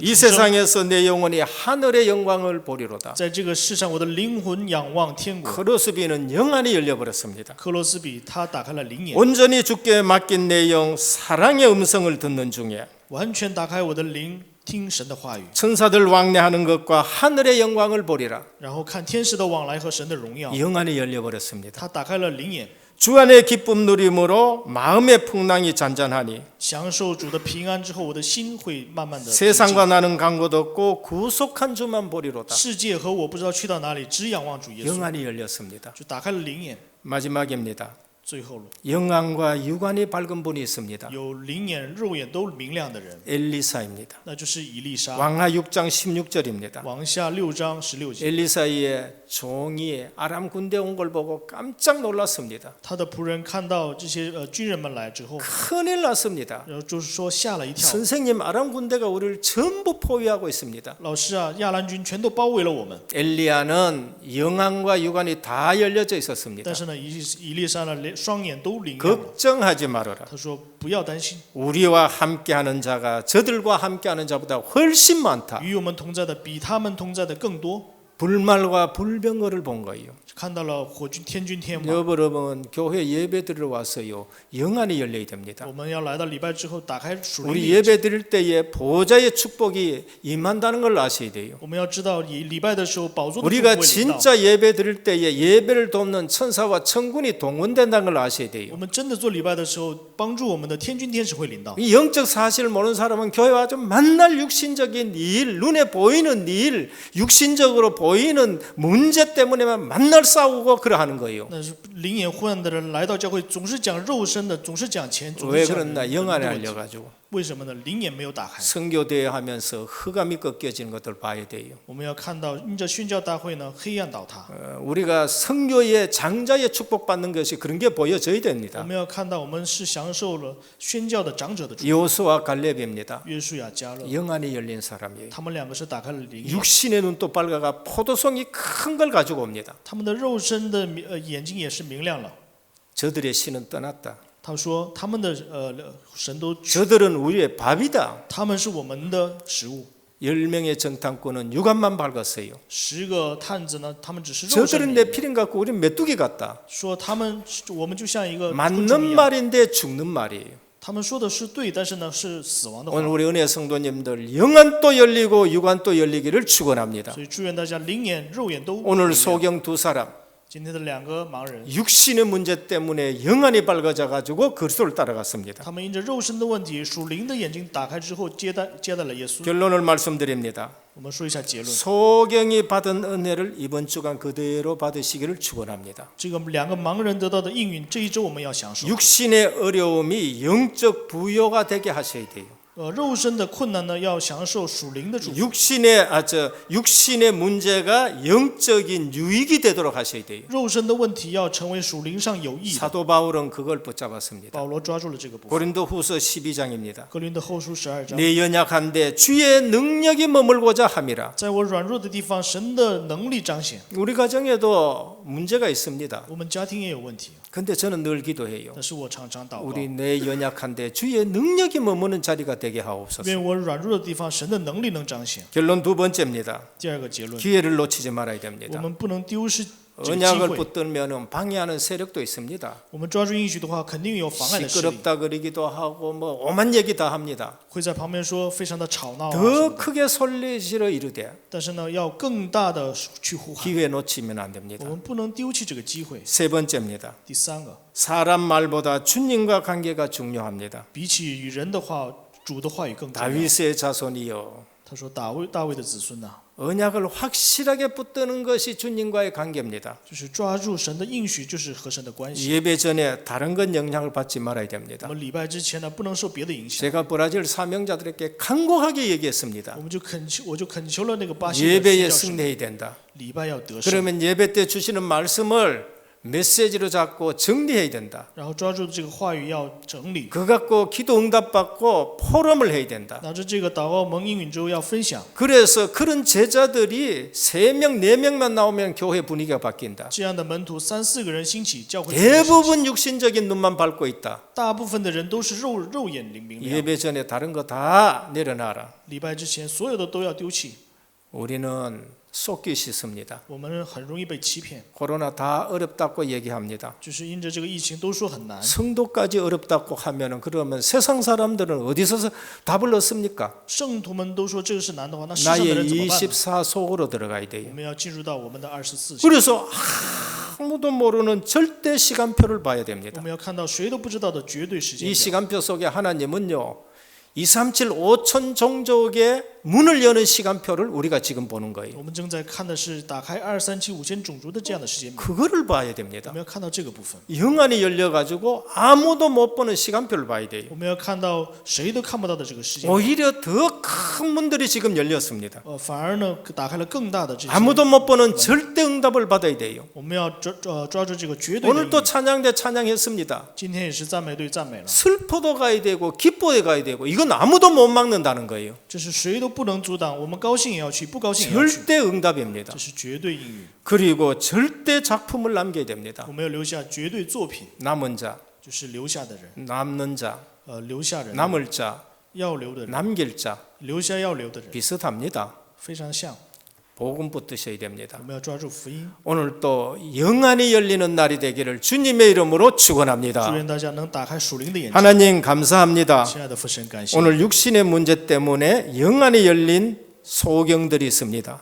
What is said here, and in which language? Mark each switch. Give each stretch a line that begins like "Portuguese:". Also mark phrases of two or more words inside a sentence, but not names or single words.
Korean: 이
Chinese: 重生。
Korean: 세상에서 내 영혼이 하늘의 영광을 보리로다.
Chinese: 在这个世上，我的灵魂仰望天国。
Korean: 크로스비는 영안이 열려버렸습니다.
Chinese: 克洛斯比他打开了灵眼，
Korean: 온전히 주께 맡긴 내 영 사랑의 음성을 듣는 중에
Chinese: 完全打开我的灵，听神的话语，
Korean: 천사들 왕래하는 것과 하늘의 영광을 보리라.
Chinese: 然后看天使的往来和神的荣耀。
Korean: 영안이 열려버렸습니다.
Chinese: 他打开了灵眼，
Korean: 주 안의 기쁨 누림으로 마음의 풍랑이 잔잔하니
Chinese: 享受主的平安之后，我的心会慢慢的。
Korean: 세상과 나는 간곳 없고 구속한 주만 보리로다.
Chinese: 世界和我不知道去到哪里，只仰望主耶稣，
Korean: 영안이 열렸습니다.
Chinese: 就打开了灵眼。
Korean: 마지막입니다.
Chinese: 最后了，
Korean: 영안과 육안이 밝은 분이 있습니다.
Chinese: 有灵眼、肉眼都明亮的人，
Korean: 엘리사입니다.
Chinese: 那就是以利沙。
Korean: 왕하 6장 16절입니다.
Chinese: 王下6章16节，
Korean: 엘리사의 종이 아람 군대 온 걸 보고 깜짝 놀랐습니다.
Chinese: 他的仆人看到这些军人们来之后，
Korean: 큰일 났습니다.
Chinese: 然后就是说吓了一跳。
Korean: 선생님, 아람 군대가 우리를 전부 포위하고 있습니다.
Chinese: 老师啊，亚兰军全都包围了我们，
Korean: 엘리야는 영안과 육안이 다 열려져 있었습니다.
Chinese: 但是呢，以利沙呢，连双眼都灵亮了。
Korean: 걱정하지 말아라.
Chinese: 他说不要担心，
Korean: 우리와 함께하는 자가 저들과 함께하는 자보다 훨씬 많다.
Chinese: 与我们同在的比他们同在的更多。
Korean: 불말과 불병거를 본 거예요.
Chinese: 看到了火军天军天王，
Korean: 여러분 교회 예배 드리러 와서요, 영안이 열려야 됩니다.
Chinese: 我们要来到礼拜之后打开属灵的
Korean: 우리
Chinese: 眼睛。
Korean: 예배 드릴 때에 보좌의 축복이 임한다는 걸 아셔야 돼요.
Chinese: 我们要知道，以礼拜的时候，宝座的祝福
Korean: 우리가
Chinese: 会临到。
Korean: 진짜 예배 드릴 때에 예배를 돕는 천사와 천군이 동원된다는 걸 아셔야
Chinese: 我
Korean: 돼요.
Chinese: 们真的做礼拜的时候，帮助我们的天军天使会临到。
Korean: 이 영적 사실을 모르는 사람은 교회 와서 만날 육신적인 일, 눈에 보이는 일, 육신적으로 보이는 문제 때문에만 만날 싸우고 그러하는 거예요.
Chinese: 那是灵眼昏暗的人来到教会，总是讲肉身的，总是讲钱，总
Korean: 왜
Chinese: 是讲
Korean: 그랬나?
Chinese: 人
Korean: 영안에
Chinese: 的问题。
Korean: 알려가지고
Chinese: 为什么呢？灵眼没有打开。
Korean: 선교대회 하면서 흑암이 꺾여지는 것들 봐야 돼요.
Chinese: 我们要看到，因着宣教大会呢，黑暗倒塌。
Korean: 우리가 선교의 장자의 축복받는 것이 그런 게 보여져야
Chinese: 我
Korean: 됩니다.
Chinese: 们要看到，我们是享受了宣教的长者的祝福。
Korean: 요수와 갈렙입니다.
Chinese: 约书亚、迦勒，
Korean: 영안이 열린 사람이에요.
Chinese: 他们两个是打开了灵眼，
Korean: 육신의 눈도 밝아가 포도송이 큰 걸 가지고 옵니다.
Chinese: 他们的肉身的眼睛也是明亮了。
Korean: 저들의 신은 떠났다.
Chinese: 他说，他们的神都，
Korean: 저들은 우리의 밥이다.
Chinese: 他们是我们的食物。
Korean: 10명의 정탐꾼은 육안만 밝았어요.
Chinese: 10 个探子呢，他们只是肉身
Korean: 저들은
Chinese: 明
Korean: 내
Chinese: 亮，
Korean: 피린 갖고 우리는 메뚜기 같다.
Chinese: 说我们就像一个昆
Korean: 맞는
Chinese: 虫一样。
Korean: 말인데 죽는 말이에요.
Chinese: 他们说的是对，但是呢是死亡的话。
Korean: 오늘 우리 은혜 성도님들 영안도 열리고 육안도 열리기를 축원합니다.
Chinese: 所以祝愿大家灵眼、肉眼都
Korean: 오늘
Chinese: 明亮。
Korean: 소경 두 사람
Chinese: 今天的两个盲人，
Korean: 육신의 문제 때문에 영안이 밝아져 가지고 그리스도를 따라갔습니다.
Chinese: 他们因着肉身的问题，属灵的眼睛打开之后，接待了耶稣。
Korean: 결론을 말씀드립니다.
Chinese: 我们说一下结论，
Korean: 소경이 받은 은혜를 이번 주간 그대로 받으시기를 축원합니다.
Chinese: 这个两个盲人得到的应允，这一周我们要享受。
Korean: 육신의 어려움이 영적 부여가 되게 하셔야 돼요.
Chinese: 肉身的困难呢，要享受属灵的祝福。
Korean: 육신의 문제가 영적인 유익이 되도록 하셔야 돼요.
Chinese: 肉身的问题要成为属灵上有益的。
Korean: 사도 바울은 그걸 붙잡았습니다.
Chinese: 保罗抓住了这个部分。
Korean: 고린도후서 12장입니다.
Chinese: 格林的后书12章，
Korean: 내 연약한데 주의 능력이 머물고자 함이라.
Chinese: 在我软弱的地方，神的能力彰显。
Korean: 우리 가정에도 문제가 있습니다.
Chinese: 我们家庭也有问题，
Korean: 근데 저는 늘 기도해요.
Chinese: 但是我常常祷告，
Korean: 우리 내 연약한데 주의 능력이 머무는 자리가 되게 하옵소서.
Chinese: 愿我软弱的地方，神的能力能彰显。
Korean: 결론 두 번째입니다.
Chinese: 第二个结论，
Korean: 기회를 놓치지 말아야
Chinese: 我
Korean: 됩니다.
Chinese: 们不能丢失这个机
Korean: 언약을
Chinese: 会。
Korean: 붙들면 방해하는 세력도 있습니다.
Chinese: 我们抓住应许的话，肯定有妨碍的势力，
Korean: 시끄럽다 그러기도 하고 뭐 오만 얘기 다 합니다.
Chinese: 会在旁边说非常的吵闹啊什
Korean: 더
Chinese: 么的。
Korean: 크게 소리지르 이르되
Chinese: 但是呢，要更大的去呼喊，
Korean: 기회 놓치면 안
Chinese: 我
Korean: 됩니다.
Chinese: 们不能丢弃这个机会。
Korean: 세 번째입니다.
Chinese: 第三个，
Korean: 사람 말보다 주님과 관계가 중요합니다.
Chinese: 比起与人的话，主的话语更重要。
Korean: 다윗의 자손이여
Chinese: 他说大卫的子孙呐、
Korean: 언약을 확실하게 붙드는 것이 주님과의 관계입니다.
Chinese: 就是抓住神的应许，就是和神的关系。
Korean: 예배 전에 다른 건 영향을 받지 말아야
Chinese: 我
Korean: 됩니다.
Chinese: 们礼拜之前呢，不能受别的影响。
Korean: 제가 브라질 사명자들에게 간곡하게 얘기했습니다.
Chinese: 我就恳求了那个巴西的
Korean: 예배에
Chinese: 宣教士，
Korean: 승리해야 된다.
Chinese: 礼拜要得胜。
Korean: 그러면 예배 때 주시는 말씀을 메시지로 잡고 정리해야 된다.
Chinese: 然后抓住这个话语要整理，
Korean: 그거 갖고 기도 응답받고 포럼을 해야 된다.
Chinese: 拿着这个祷告蒙应允之后要分享，
Korean: 그래서 그런 제자들이 3명, 4명만 나오면 교회 분위기가 바뀐다.
Chinese: 这样的门徒3、4个人兴起，教会就会兴起
Korean: 대부분 육신적인 눈만 밟고 있다.
Chinese: 大部分的人都是肉眼明亮。
Korean: 예배 전에 다른 거 다 내려놔라.
Chinese: 礼拜之前所有的都要丢弃，
Korean: 우리는 속기 싫습니다.
Chinese: 我们很容易被欺骗，
Korean: 코로나 다 어렵다고 얘기합니다.
Chinese: 就是因着这个疫情都说很难，
Korean: 성도까지 어렵다고 하면은 그러면 세상 사람들은 어디서 답을 얻습니까?
Chinese: 圣徒们都说这个是难的话，那世上的
Korean: 나의
Chinese: 人怎么办呢？
Korean: 24 속으로 들어가야
Chinese: 我
Korean: 돼요.
Chinese: 们要进入到我们的24节，
Korean: 그래서 아무도 모르는 절대 시간표를 봐야
Chinese: 我
Korean: 됩니다.
Chinese: 们要看到谁都不知道的绝对时间
Korean: 이
Chinese: 表。
Korean: 시간표 속에 하나님은요 237 5천 종족의 문을 여는 시간표를 우리가 지금 보는 거예요.
Chinese: 我们正在看的是打开2375000种族的这样的时间表，
Korean: 그거를 봐야
Chinese: 我
Korean: 됩니다.
Chinese: 们要看到这个部分，
Korean: 영안이 열려가지고 아무도 못 보는 시간표를 봐야 돼요.
Chinese: 我们要看到谁都看不到的这个时间表。
Korean: 오히려 더 큰 문들이 지금 열렸습니다.
Chinese: 反而呢打开了更大的这些，
Korean: 아무도 못 보는 절대 응답을 받아야 돼요.
Chinese: 我们要抓住这个绝对的
Korean: 오늘
Chinese: 应
Korean: 또
Chinese: 允。
Korean: 찬양대 찬양했습니다.
Chinese: 今天也是赞美队赞美了，
Korean: 슬퍼도 가야 되고 기뻐도 가야 되고 이건 아무도 못 막는다는 거예요.
Chinese: 这是谁都不能阻挡，我们高兴也要去，不高兴也要去，
Korean: 절대 응답입니다.
Chinese: 这是绝对应允。
Korean: 그리고 절대 작품을 남겨야 됩니다.
Chinese: 我们要留下绝对作品，
Korean: 남은 자,
Chinese: 就是留下的人，
Korean: 남는 자,
Chinese: 留下人，
Korean: 남을 자,
Chinese: 要留的人，
Korean: 남길 자
Chinese: 留下要留的人，
Korean: 비슷합니다.
Chinese: 非常像。
Korean: 복음 붙드셔야 됩니다.
Chinese: 我们要抓住福音，
Korean: 오늘 또 영안이 열리는 날이 되기를 주님의 이름으로
Chinese: 祝
Korean: 축원합니다.
Chinese: 愿大家能打开属灵的眼睛。
Korean: 하나님 감사합니다.
Chinese: 亲爱的父神，感谢。
Korean: 오늘 육신의 문제 때문에 영안이 열린 소경들이 있습니다.